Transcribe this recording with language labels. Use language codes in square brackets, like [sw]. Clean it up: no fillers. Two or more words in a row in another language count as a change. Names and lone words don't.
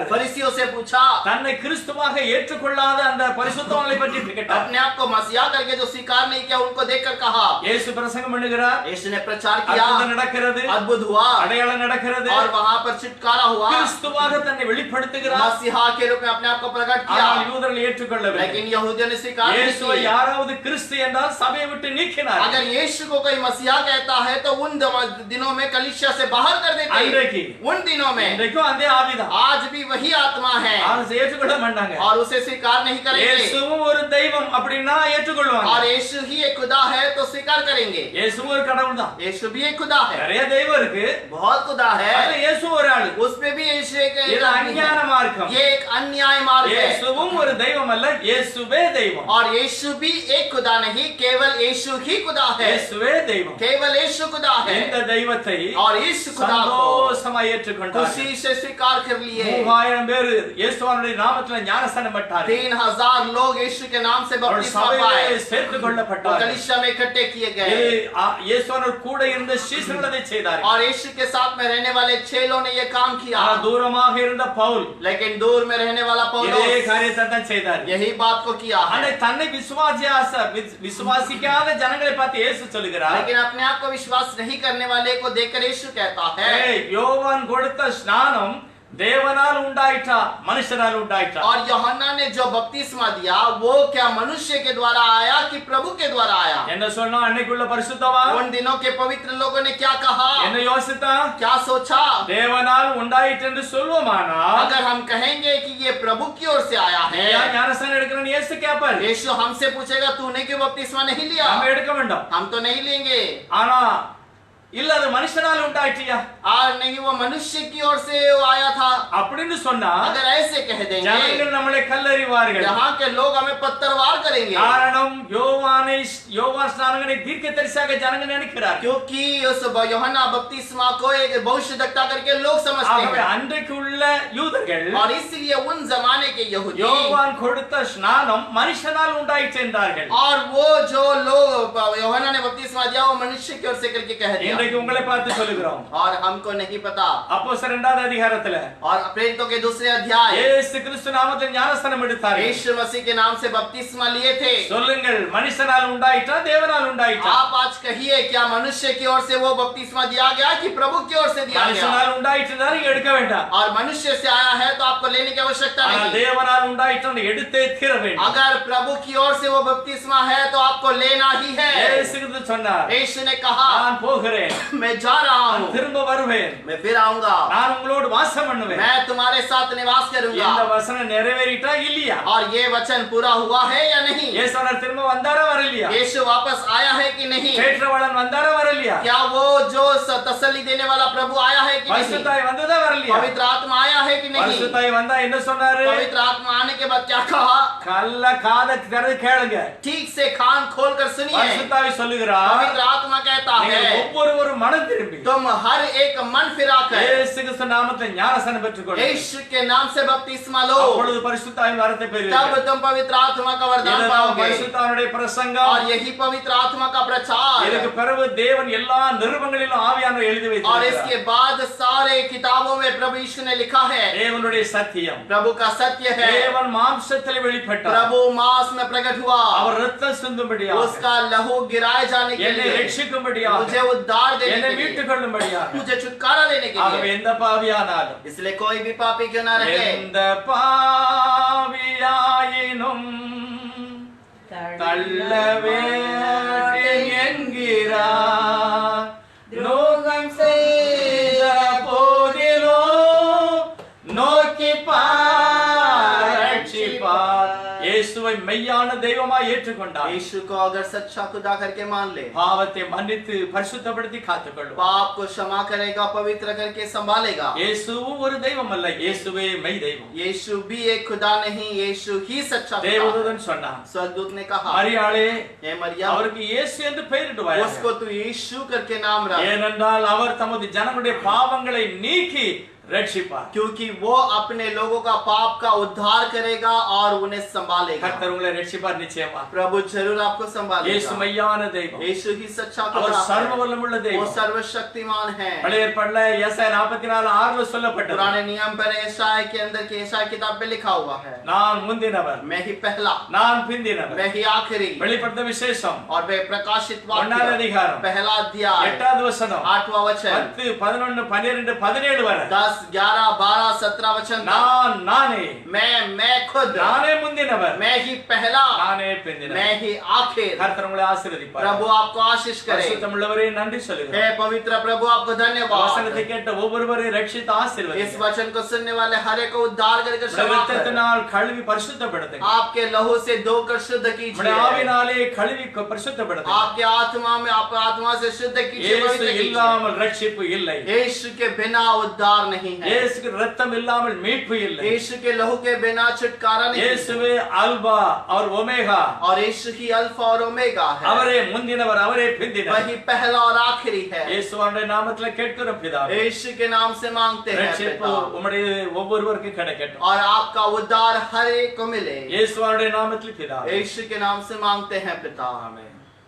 [hi] फरीसियों से पूछा, [ta] தன்னை கிறிஸ்துவாக ஏற்றுக்கொள்ளாத அந்த பரிசுத்தவான்களை பற்றி கேட்டார். [hi] अपने आप को मसीहा करके जो स्वीकार नहीं किया उनको देखकर कहा, [ta] இயேசு பிரசங்கம் பண்ணுகிறார், [hi] यीशु ने प्रचार किया, [ta] அற்புதம் நடக்கிறது, [hi] अद्भुत हुआ, [ta] அடையாளம் நடக்கிறது, [hi] और वहां पर छुटकारा हुआ, [ta] கிறிஸ்துவாக தன்னை வெளிப்படுத்துகிறார். [hi] मसीहा के रूप में अपने आप को प्रकट किया, [ta] ஆனால் யூதர்கள் ஏற்றுக்கொள்ளவில்லை. [hi] लेकिन यहूदियों ने स्वीकार नहीं [ta] இயேசுவை [hi] किया। [ta] யாராவது கிறிஸ்து என்றால் சபையை விட்டு நீக்கினார். [hi] अगर यीशु को कोई मसीहा कहता है तो उन दिनों में कलीसिया से बाहर कर देते, [ta] அன்றைக்கு [hi] उन दिनों में। [ta] இன்றைக்கும் அதே ஆவிதான், [hi] आज भी वही आत्मा है [ta] அதை ஏற்றுக்கொள்ள மாட்டாங்க. [hi] और उसे स्वीकार नहीं करेंगे, [ta] இயேசுவும் ஒரு தெய்வம் அப்படின்னா ஏற்றுக்கொள்வாங்க. [hi] और यीशु ही एक खुदा है तो स्वीकार करेंगे। [ta] இயேசுவும் ஒரு கடவுள் தான், [hi] यीशु भी एक खुदा है, [ta] நிறைய தெய்வம் இருக்கு, [hi] बहुत खुदा है, [ta] அதுல இயேசு ஒரு ஆளு. [hi] उसमें भी यीशु एक [ta] இது [hi] आदमी है। [ta] அஞ்ஞான மார்க்கம். [hi] ये एक अन्याय न्याय मार्ग है [ta] இயேசுவும் ஒரு தெய்வம் அல்ல, இயேசுவே தெய்வம். [hi] और यीशु भी एक खुदा नहीं, केवल यीशु ही खुदा है, [ta] இயேசுவே தெய்வம். [hi] केवल यीशु खुदा है [ta] இந்த தெய்வத்தை [hi] और इस खुदा को [ta] சந்தோஷமாய் ஏற்றுக்கொண்டார்கள். [hi] खुशी से स्वीकार कर लिए। [ta] 3000 பேர் இயேசுவினுடைய நாமத்தில் ஞானஸ்நானம் பெற்றார்கள். [hi] 3000 लोग यीशु के नाम से [ta] அவர் [hi] बपतिस्मा [ta] சபையிலே [hi] पाए, [ta] சேர்த்துக் [hi] वो [ta] கொள்ளப்பட்டார்கள். [hi] कलीसिया में इकट्ठे किए गए [ta] இது இயேசுவோடு கூட இருந்த சீஷர்கள் அதை செய்தார்கள். [hi] और यीशु के साथ में रहने वाले 6 लोगों ने ये काम किया। [ta] ஆனா தூரமாக இருந்த பவுல் [hi] लेकिन दूर में रहने वाला [ta] இதே [hi] पौलुस [ta] காரியத்தை தான் செய்தார். [hi] यही बात को किया है। [ta] ஆனா தன்னை விசுவாசிக்காத ஜனங்களை பார்த்து இயேசு சொல்லுகிறார், [hi] लेकिन अपने आप को विश्वास नहीं करने वाले को देखकर यीशु कहता है, [ta] ஏய், யோவான் கொடுத்த ஸ்நானம் தேவனால் உண்டாயிற்றா மனுஷனால் உண்டாயிற்றா? [hi] और यूहन्ना ने जो बपतिस्मा दिया वो क्या मनुष्य के द्वारा आया कि प्रभु के द्वारा आया? [ta] என்ன சொன்னா அன்னைக்குள்ள பரிசுத்தவான் [hi] उन दिनों के पवित्र लोगों ने क्या कहा, [ta] என்ன யோசித்தா? [hi] क्या सोचा? [ta] தேவனால் உண்டாயிற்று என்று சொல்வோமானால் [hi] अगर हम कहेंगे कि ये प्रभु की ओर से आया [ta] நீ [hi] है, [ta] ஏன் ஞானஸ்நானம் எடுக்கிறன்னு இயேசு கேட்பார். [hi] यीशु हमसे पूछेगा तूने क्यों बपतिस्मा नहीं लिया? [ta] நாம எடுக்க வேண்டாம். [hi] हम तो नहीं लेंगे। [ta] ஆனா இல்ல அது மனுஷனால் உண்டாயிற்றியா [hi] और नहीं वो मनुष्य की ओर से वो आया था, [ta] அப்படின்னு சொன்னா [hi] अगर ऐसे कह देंगे [ta] ஜனங்கள் நம்மளை கல்லறிவார்கள். [hi] यहाँ के लोग हमें पत्थरवार करेंगे, [ta] காரணம் யோவான் ஸ்நானகனை தீர்க்கதரிசியாக ஜனங்கள் நினைக்கிறார்கள். [hi] क्योंकि उस यूहन्ना बपतिस्मा को एक भविष्यद्वक्ता करके लोग समझते [ta] ஆகவே [hi] हैं। [ta] அன்றைக்கு உள்ள யூதர்கள் [hi] और इसलिए उन जमाने के यहूदी [ta] யோவான் கொடுத்த ஸ்நானம் மனுஷனால் உண்டாயிற்று என்றார்கள். [hi] और वो जो लोग यूहन्ना ने बपतिस्मा दिया वो मनुष्य की ओर से करके कह दिया, [ta] இன்றைக்கு உங்களை பார்த்து சொல்லுகிறோம். [hi] और हमको नहीं पता। [ta] அப்போஸ்தலர் 2வது அதிகாரத்துல [hi] और प्रेरितों के दूसरे अध्याय [ta] இயேசு கிறிஸ்து நாமத்தில் ஞானஸ்நானம் எடுத்தார்கள். [hi] यीशु मसीह के नाम से बपतिस्मा लिए थे। [ta] சொல்லுங்கள், மனுஷனால் உண்டாயிற்றா தேவனால் உண்டாயிற்றா? [hi] आप आज कहिए क्या मनुष्य की ओर से वो बपतिस्मा दिया गया कि प्रभु की ओर से दिया गया? [ta] மனுஷனால் உண்டாயிற்றுதான் நீங்க எடுக்க வேண்டாம். [hi] और मनुष्य से आया है तो आपको लेने की आवश्यकता [ta] ஆனா [hi] नहीं। [ta] தேவனால் உண்டாயிற்று எடுத்தே தீர வேண்டும். [hi] अगर प्रभु की ओर से वो बपतिस्मा है तो आपको लेना ही है। [ta] இயேசு கிறிஸ்து சொன்னார், [hi] यीशु ने कहा [ta] நான் போகிறேன், [hi] मैं जा रहा [ta] நான் [hi] हूँ, [ta] திரும்ப வருவேன், [hi] मैं फिर आऊंगा, [ta] நான் உங்களோடு வாசம் பண்ணுவேன். [hi] मैं तुम्हारे साथ निवास [ta] இந்த [hi] करूंगा। [ta] வசனம் நிறைவேறிட்டா இல்லையா? [hi] और ये वचन पूरा हुआ है या नहीं? [ta] இயேசுவர் திரும்ப வந்தாரா வரலையா? [hi] यीशु वापस आया है कि नहीं? [ta] தேற்றவாளன் வந்தாரா வரலையா? [hi] क्या वो जो तसल्ली देने वाला प्रभु आया है कि नहीं? [ta] பரிசுத்தாய் வந்ததா வரலையா? [hi] पवित्र आत्मा आया है कि नहीं? [ta] பரிசுத்தாய் வந்தா என்ன சொன்னாரு? [hi] पवित्र आत्मा आने के बाद क्या कहा? [ta] கல்ல காத திறந்து கேளுங்க. [hi] ठीक से कान खोल कर सुनिए। [ta] பரிசுத்தாய் சொல்லுகிறார், [hi] पवित्र आत्मा कहता [ta] நீங்கள் [hi] है [ta] ஒவ்வொருவரும் மனம் திரும்பி [hi] तुम हर एक मन फिराकर [ta] இயேசு கிறிஸ்து நாமத்தில் ஞானஸ்நானம் பெற்றுக்கொள்ளுங்கள். [hi] यीशु के नाम से बपतिस्मा लो, [ta] அப்பொழுது பரிசுத்தாவின் வரத்தை [hi] तब [ta] பெறுவீர்கள். [hi] तुम पवित्र आत्मा का वरदान [ta] இதுதான் [hi] पाओगे। [ta] பரிசுத்தாவினுடைய பிரசங்கம். [hi] और यही पवित्र आत्मा का प्रचार। [ta] இதுக்கு பிறகு தேவன் எல்லா நிருபங்களிலும் ஆவியானவர் எழுதி [hi] और [ta] வைத்திருக்கிறார். [hi] इसके बाद सारे किताबों में प्रभु यीशु ने लिखा है [ta] தேவனுடைய சத்தியம். [hi] प्रभु का सत्य है। [ta] தேவன் மாம்சத்தில் வெளிப்பட்டார். [hi] प्रभु मांस में प्रकट हुआ, [ta] அவர் ரத்தம் சிந்தும்படியாக, [hi] उसका लहू गिराए जाने के [ta] என்னை [hi] लिए, [ta] ரட்சிக்கும்படியாக, [hi] मुझे उद्धार देने [ta] என்னை [hi] के लिए, [ta] மீட்டுக் கொள்ளும்படியாக. [hi] मुझे छुटकारा देने के [ta] ஆகவே [hi] लिए। [ta] எந்த பாவியானாலும் [hi] इसलिए कोई भी पापी क्यों ना रहे, [ta] எந்த பாவியாயினும் தள்ளவே என்கிறார். துரோகம் செய்த போதிலோ நோக்கி ரட்சிப்பார். இயேசுவை மெய்யான தெய்வமாய் ஏற்றுக்கொண்டார். [hi] यीशु को अगर सच्चा खुदा करके मान ले, [ta] பாவத்தை மன்னித்து பரிசுத்தப்படுத்தி காத்துக்கொள்வார். [hi] पाप को क्षमा करेगा, पवित्र करके संभालेगा। [ta] இயேசுவும் ஒரு தெய்வம் அல்ல, இயேசுவே மெய் தெய்வம். [hi] यीशु भी एक खुदा नहीं, यीशु ही सच्चा खुदा है। [ta] தேவதூதன் சொன்னான், [hi] स्वर्गदूत ने कहा, [ta] மரியாளே, [hi] हे मरियम, [ta] அவருக்கு இயேசு என்று பெயரிடுவாய். [hi] उसको तू यीशु करके नाम रख, [ta] ஏனென்றால் அவர் தமது ஜனங்களுடைய பாவங்களை நீக்கி ரட்சிப்பார். [hi] क्योंकि वो अपने लोगों का पाप का उद्धार करेगा और उन्हें संभालेगा। [ta] கர்த்தர் உங்களை ரட்சிப்பார் நிச்சயமா. [hi] प्रभु जरूर आपको [ta] இயேசு [hi] संभालेगा। [ta] மெய்யான தெய்வம். [hi] यीशु ही सच्चा [ta] அவர் [hi] खुदा [ta] சர்வ [hi] है, [ta] வல்லமுள்ள [hi] वो [ta] தெய்வம். [hi] सर्वशक्तिमान है। [ta] பழைய ஏற்பாட்டுல ஏசாயா 44:6 சொல்லப்பட்டது, [hi] पुराने नियम पर यशायाह के अंदर के यशायाह किताब में लिखा हुआ है, [ta] நான் முந்தினவர், [hi] मैं ही पहला, [ta] நான் பிந்தினவர். [hi] मैं ही आखिरी। [ta] வெளிப்படுத்த விசேஷம் [hi] और वे प्रकाशित [ta] 1வது [hi] वाक्य [ta] அதிகாரம் [hi] पहला अध्याय [ta] 8வது வசனம் [hi] 8वां वचन [ta] 10, 11, 12, 17 வரை [hi] 10, 11, 12, 17 वचन तक, [ta] நானே [hi] मैं खुद, [ta] நானே முந்தினவர், [hi] मैं ही पहला, [ta] நானே பிந்தினவர். [hi] मैं ही आखिर। [ta] கர்த்தர் உங்களை ஆசீர்வதிப்பார். [hi] प्रभु आपको आशीष करे। [ta] பரிசுத்தமுள்ளவரே நன்றி சொல்லுகிறேன். [hi] हे पवित्र प्रभु आपको धन्यवाद। [ta] வசனத்தை கேட்ட ஒவ்வொருவரையும் ரட்சித்து [hi] इस [ta] ஆசீர்வதிங்க. [hi] वचन को सुनने वाले हर एक को उद्धार करके क्षमा करें। [ta] ரத்தத்தினால் கழுவி பரிசுத்தப்படுத்துங்க. [hi] आपके लहू से धोकर शुद्ध [ta] உம்முடைய [hi] कीजिए। [ta] ஆவினாலே கழுவி பரிசுத்தப்படுத்துங்க. [hi] आपके आत्मा में आप आत्मा से शुद्ध कीजिए, [ta] இயேசு [hi] पवित्र कीजिए। [ta] இல்லாமல் ரட்சிப்பு இல்லை. [hi] यीशु के बिना उद्धार नहीं नहीं है। [ta] இயேசுக்கு ரத்தம் இல்லாமல் மீட்பு இல்லை. [hi] यीशु के लहू के बिना छुटकारा नहीं है। [ta] இயேசுவே அல்பா और ओमेगा. [hi] और यीशु ही अल्फा और ओमेगा है। [ta] அவரே முந்தினவர், அவரே பிந்தினவர். [hi] वही पहला और आखिरी है। [ta] இயேசுவின் நாமத்தில் கேட்கிறோம் பிதாவே. [hi] यीशु के नाम से मांगते हैं [ta] ரட்சிப்பு [hi] पिता। [ta] உம்முடைய ஒவ்வொருவருக்கும் கிடைக்கட்டும். [hi] और आपका उद्धार हर एक को मिले। [ta] இயேசுவின் நாமத்தில் பிதாவே. [hi] यीशु के नाम से मांगते हैं पिता। [ta] ஆமென்.